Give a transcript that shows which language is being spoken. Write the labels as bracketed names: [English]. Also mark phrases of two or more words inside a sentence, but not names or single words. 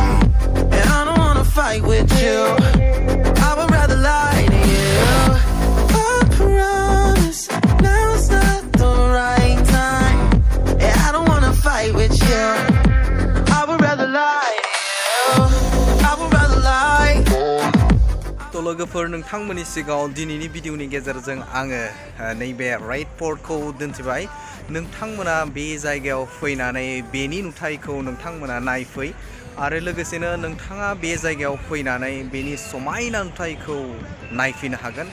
[English] And I don't wanna fight with you. I would rather lie to you. I promise now's not the right time. Yeah, I don't wanna fight with you. I would rather lie to you. I would rather lie. [Bodo] तो लोगोफोर नोंथांमोननि सिगाङाव दिनैनि भिडिअनि गेजेरजों आङो नैबे रतबरखौ दोनथिबाय। नोंथांमोना बे जायगायाव फैनानै बेनि नुथायखौ नोंथांमोना नायफै आरो लोगोसेनो नोंथाङा बे जायगायाव फैनानै बेनि समायना नुथायखौ नायफैनो हागोन।